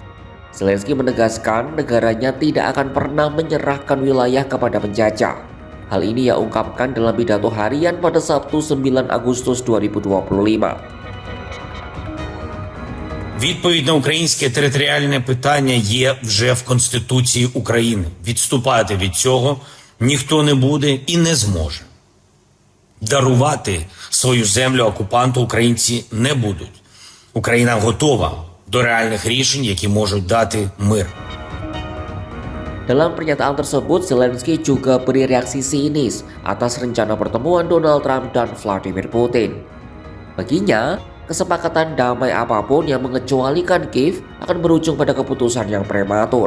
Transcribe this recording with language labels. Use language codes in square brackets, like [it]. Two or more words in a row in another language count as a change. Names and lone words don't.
[id] Zelensky menegaskan negaranya tidak akan pernah menyerahkan wilayah kepada penjajah. Hal ini ia ungkapkan dalam pidato harian pada Sabtu 9 Agustus 2025. [uk] Відповідь на українське територіальне питання є вже в Конституції України. Відступати від цього ніхто не буде і не зможе. Дарувати свою землю окупанту українці не будуть. Україна готова до реальних рішень, які можуть дати мир. [id] Dalam pernyataan tersebut, Zelensky juga beri reaksi sinis atas rencana pertemuan Donald Trump dan Vladimir Putin. Baginya, kesepakatan damai apapun yang mengecualikan Kiev akan berujung pada keputusan yang prematur.